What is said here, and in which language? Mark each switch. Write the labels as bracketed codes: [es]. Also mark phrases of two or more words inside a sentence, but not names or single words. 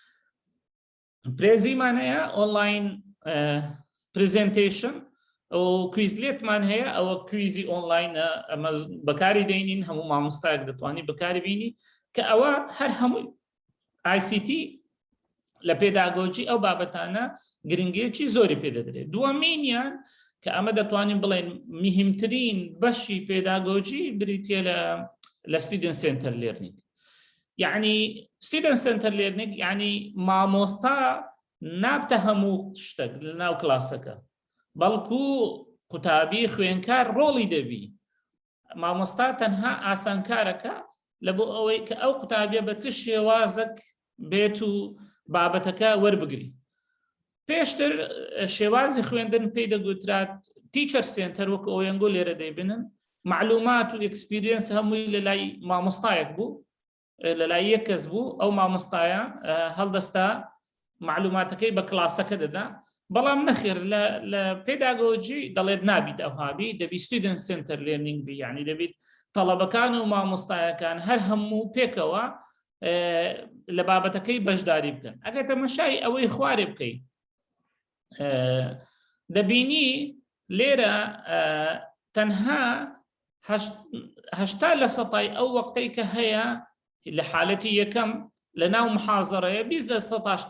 [ckb] پرێزیمان هەیە [en] online presentation [ckb] ئەو کویزلێتمان هەیە ئەوە کویزی ئۆنلاینە ئەمە بەکاری دەینین هەموو مامۆستایەک دەتوانی بەکاری بینی کە ئەوە هەر هەمووی ICT لە پێداگۆجی ئەو بابەتانە گرنگیەکی زۆری پێدەدرێت دووەمینیان کە ئەمە دەتوانین بڵێن مهمترین بەشی پێداگۆجی بریتێ لە [en] student center learning [ckb] یعنی [en] student center learning [ckb] یعنی مامۆستا نابتە هەموو شتێک لە ناو کلاسەکە بەڵکو قوتابی خوێنکار ڕۆڵی دەبی مامۆستا تەنها ئاسانکارەکە لە بۆ ئەوەی کە ئەو قوتابیە بە چ شێوازەک بێت و بابەتەکە وەربگری پێشتر شێوازی خوێندن پێی دەگوترات [en] teacher center [ckb] وەکو ئەوەنگۆ لێرە دەیبنن معلومات و ئەکسپیرینس هەمووی لە لای مامۆستایەک بوو لە لای یەک کەس بوو ئەو مامۆستایە هەڵدەستا معلوماتەکەی بە کلاسەکە دەدا بەڵام نەخێر لە پێداگۆجی دەڵێت نابیت ئەوهابی دەبی [en] student center learning [ckb] بی یعنی دەبیت تەڵەبەکان و مامۆستایەکان هەر هەموو پێکەوە لە بابەتەکەی بەشداری بکەن ئەگەر تەمەشای ئەوەی خوارێ بکەیت دەبینی لێرە تەنها 80% ئەو وەقتەی کە هەیە لە حالەتی یەکەم لە ناو محازەڕەیە 20%